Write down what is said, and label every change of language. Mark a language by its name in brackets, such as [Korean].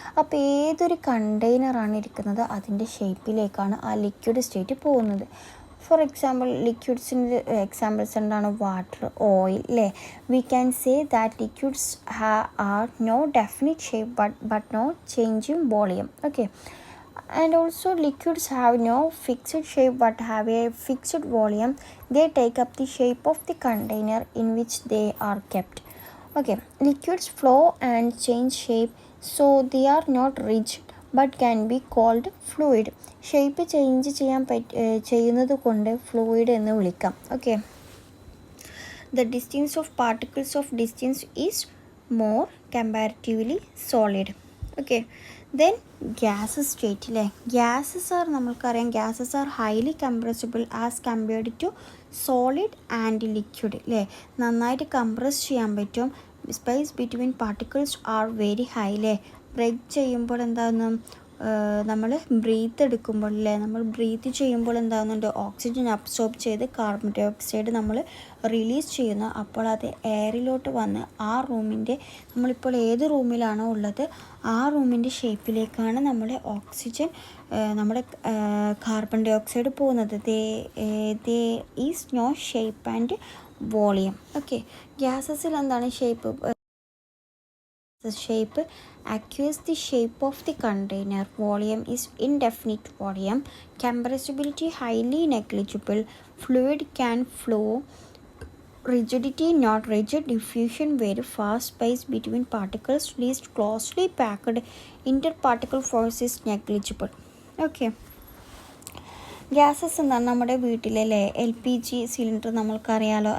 [Malayalam] അപ്പോൾ ഏതൊരു കണ്ടെയ്നറാണ് ഇരിക്കുന്നത് അതിൻ്റെ ഷേപ്പിലേക്കാണ് ആ ലിക്വിഡ് സ്റ്റേറ്റ് പോകുന്നത്. ഫോർ എക്സാമ്പിൾ ലിക്വിഡ്സിൻ്റെ എക്സാമ്പിൾസ് എന്താണ്, വാട്ടർ, ഓയിൽ അല്ലേ. [English] We can say that liquids are no definite shape but no change in volume. Okay, and also liquids have no fixed shape but have a fixed volume. They take up the shape of the container in which they are kept. Okay, liquids flow and change shape, so they are not rigid but can be called fluid. [Malayalam] Shape change ചെയ്യുന്നത് കൊണ്ട് fluid എന്ന് വിളിക്കാം. [English] Okay, the distance of particles of distance is more comparatively solid. Okay, then gases state അല്ലേ. നമ്മൾക്കറിയാം gases are highly compressible as compared to solid and liquid അല്ലേ. [Malayalam] നന്നായിട്ട് compress ചെയ്യാൻ പറ്റും. [English] space between particles are very high [Malayalam] അല്ലേ. Break ചെയ്യുമ്പോൾ എന്താകുന്നു, നമ്മൾ ബ്രീത്ത് എടുക്കുമ്പോൾ അല്ലേ, നമ്മൾ ബ്രീത്ത് ചെയ്യുമ്പോൾ എന്താകുന്നുണ്ട്, ഓക്സിജൻ അബ്സോർബ് ചെയ്ത് കാർബൺ ഡൈ ഓക്സൈഡ് നമ്മൾ റിലീസ് ചെയ്യുന്നു. അപ്പോൾ അത് എയറിലോട്ട് വന്ന് ആ റൂമിൻ്റെ, നമ്മളിപ്പോൾ ഏത് റൂമിലാണോ ഉള്ളത് ആ റൂമിൻ്റെ ഷേപ്പിലേക്കാണ് നമ്മുടെ ഓക്സിജൻ, നമ്മുടെ കാർബൺ ഡൈ ഓക്സൈഡ് പോകുന്നത്. [English] There is no shape and volume. Okay, [Malayalam] ഗ്യാസസിൽ എന്താണ് shape? [English] The shape acquires the shape of the container. Volume is indefinite volume. Compressibility highly negligible. Fluid can flow. Rigidity not rigid. Diffusion very fast. Space between particles least closely packed. Interparticle force is negligible. Okay, [Malayalam] gases എന്താണ് നമ്മുടെ വീട്ടിലല്ലേ LPG cylinder നമ്മൾക്കറിയാലോ.